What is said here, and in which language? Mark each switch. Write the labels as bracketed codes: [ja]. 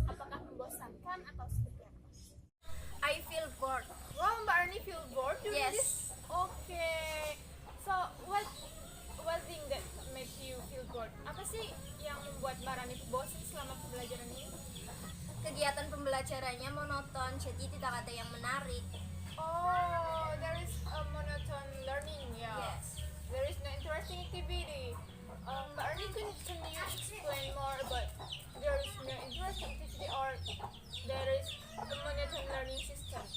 [id] Apakah membosankan atau seperti apa? [en] I feel bored. Wow, Mbak Rani feel bored during Yes. this? Okay. So what thing that makes you feel bored? [id] Apa sih yang membuat Mbak Rani itu bosan selama pembelajaran ini? Kegiatan pembelajarannya monoton, jadi tidak ada yang menarik. [en] Oh, there is a monotone learning, yeah. Yes. There is no interesting activity. Mbak Rani, can you explain more about there is no interesting activity or there is a monotone learning system?